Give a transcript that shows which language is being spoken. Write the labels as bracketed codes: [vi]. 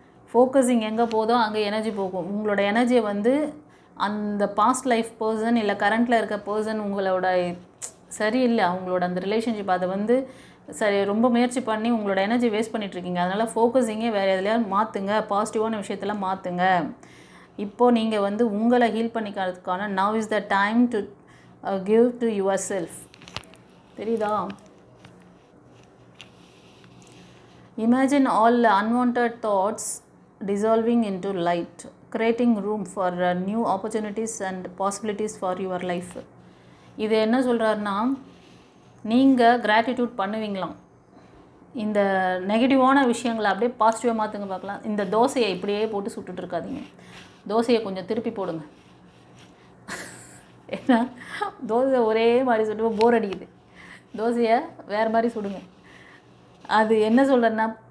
[ta] Focusing எங்கே போதோ அங்கே எனர்ஜி போகும். உங்களோட எனர்ஜியை வந்து அந்த பாஸ்ட் லைஃப் பர்சன் இல்லை கரண்ட்டில் இருக்க பர்சன் உங்களோட சரியில்லை, அவங்களோட அந்த ரிலேஷன்ஷிப் அதை வந்து சரி ரொம்ப முயற்சி பண்ணி உங்களோட எனர்ஜி வேஸ்ட் பண்ணிகிட்ருக்கீங்க. அதனால் ஃபோக்கஸிங்கே வேறு எதுலையாவது மாற்றுங்க, பாசிட்டிவான விஷயத்தெல்லாம் மாற்றுங்க. இப்போது நீங்கள் வந்து உங்களை heel பண்ணிக்கிறதுக்கான [en] Now is the time to give to yourself. [ta] தெரியுதா? [en] Imagine all unwanted thoughts dissolving into light, creating room for new opportunities and possibilities for your life. [ta] இது என்ன சொல்கிறாருன்னா, நீங்கள் கிராட்டிடியூட் பண்ணுவீங்களாம். இந்த நெகட்டிவான விஷயங்களை அப்படியே பாசிட்டிவாக மாற்றுங்க பார்க்கலாம். இந்த தோசையை இப்படியே போட்டு சுட்டுட்டு இருக்காதீங்க. தோசையை கொஞ்சம் திருப்பி போடுங்க. ஏன்னா தோசை ஒரே மாதிரி சுட்டு போர் அடிக்குது. தோசையை வேறு மாதிரி சுடுங்க. அது என்ன சொல்கிறேன்னா,